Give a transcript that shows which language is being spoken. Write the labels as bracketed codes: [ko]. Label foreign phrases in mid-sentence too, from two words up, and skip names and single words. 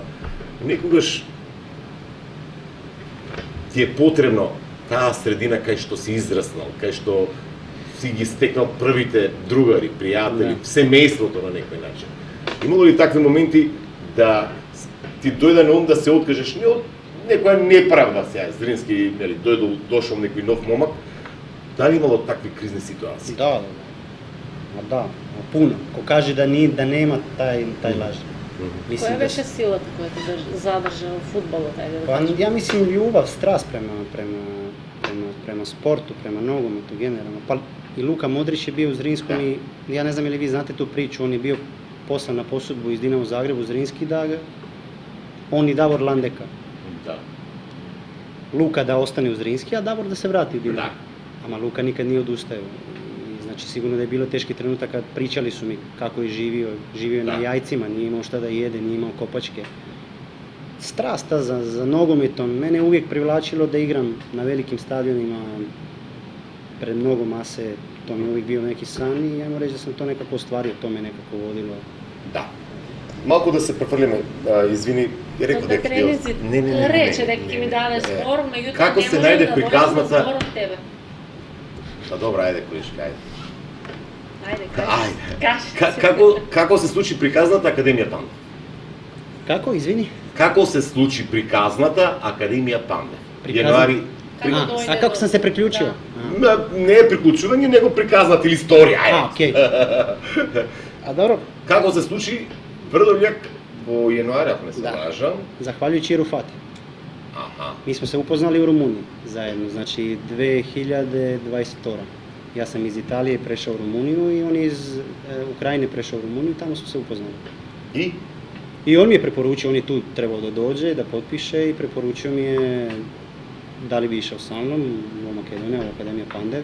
[mk] Некогаш ти е потребно таа средина кај што си израснал, кај што си ги стекнал првите другари, пријатели, Да. семејството на некој начин. Имало ли такви моменти да ти дојде на ум да се откажеш не од некоја неправда сега, Зрински, нели, дошол некој нов момак, дали имало такви кризни ситуации? [hr] Da. Ma da, ma puno. Ko kaže da nema taj laž. Mislim [mk] Која [hr] da [mk] беше силата која те задржа во фудбалот, ајде да [hr] Pa [mk] кажем? [hr] ja mislim ljubav, strast prema sportu, prema nogometu generalno. Pa i Luka Modrić je bio u Zrinskom i ja ne znam ili vi znate tu priču, on je bio poslan na posudbu iz Dinamo Zagrebu u Zrinski on i Davor Landeka. [mk] Да. [hr] Luka da ostane u Zrinski, a Davor da se vrati u Dinamo. Da. Ama Luka nikad nije odustajao. I znači sigurno da je bilo teški trenutaka, pričali su mi kako je živio [mk] Da. [hr] na jajcima, nije imao šta da jede, nije imao kopačke. Strasta za nogometom, mene je uvijek privlačilo da igram na velikim stadionima pred mnogo mase, to mi je uvijek bio neki san i ajmo reći da sam to nekako ostvario, to me nekako vodilo. [mk] Да. Малку да се префрлиме, извини, реков На дека тренинзи рече дека ќе ми даде збор, меѓутоа Како не се може најде да приказната? добивам збор од тебе. Па добро, ајде, колешка, ајде. Ајде, Ајде. кажи. Како се случи приказната Академија Пандев? [hr] Kako, izvini? [mk] Како се случи приказната Академија Пандев? Приказна- Јануари Како [hr] A, [mk] дојде [hr] a kako [mk] до- [hr] sam se priključio? [mk] Да. [hr] A, [mk] не е приклучување, него приказната или историја, ајде. [hr] okej. A dobro, [mk] Како се случи Брдољак во јануари, ако не се Да. лажам? [hr] zahvaljujući Rufati. [mk] Аха. [hr] Mi smo se upoznali u Rumuniji zajedno, znači 2022. Ja sam iz Italije prešao u Rumuniju i on je iz Ukrajine prešao u Rumuniju i tamo smo se upoznali. [mk] И [hr] I on mi je preporučio, on je tu trebao da dođe, da potpiše i preporučio mi je da li bi išao sa mnom u Makedoniju, u Akademija Pandev.